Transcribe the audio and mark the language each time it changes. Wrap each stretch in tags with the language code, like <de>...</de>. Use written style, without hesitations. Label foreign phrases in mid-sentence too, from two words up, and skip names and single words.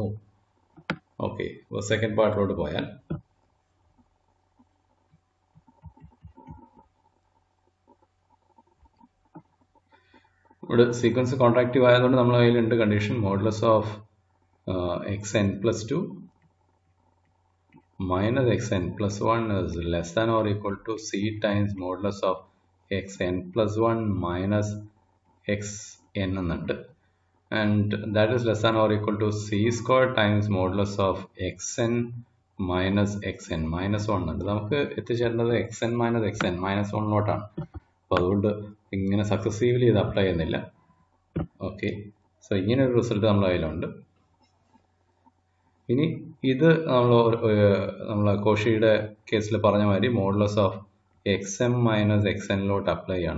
<ml>ഓക്കെ, അപ്പോൾ സെക്കൻഡ് പാർട്ടിലോട്ട് പോയാൽ ഇവിടെ സീക്വൻസ് കോൺട്രാക്റ്റീവ് ആയതുകൊണ്ട് നമ്മൾ കയ്യിലുണ്ട്</ml> <en>condition modulus of xn പ്ലസ് 2 minus xn plus 1 is less than or equal to c times modulus of xn plus 1 minus xn എന്നുണ്ട്. And that is less than or equal to c square times modulus of xn minus xn minus 1 ഉണ്ട്.</en> <ml>നമുക്ക് എത്തിച്ചേരേണ്ടത്</ml> <en>xn minus xn minus 1</en> <ml>ലോട്ടാണ്. അപ്പോൾ അതുകൊണ്ട് ഇങ്ങനെ സക്സസീവ്ലി ഇത് അപ്ലൈ ചെയ്യുന്നില്ല.</ml> <en>okay, so</en> <ml>ഇങ്ങനെ ഒരു റിസൾട്ട് നമ്മുടെ കയ്യിലുണ്ട്. ഇനി ഇത് നമ്മൾ കോഷിയുടെ കേസിൽ പറഞ്ഞ മാതിരി</ml> <en>modulus of x m minus x</en> <ml>എന്നിലോട്ട് അപ്ലൈ ചെയ്യാണ്.</ml>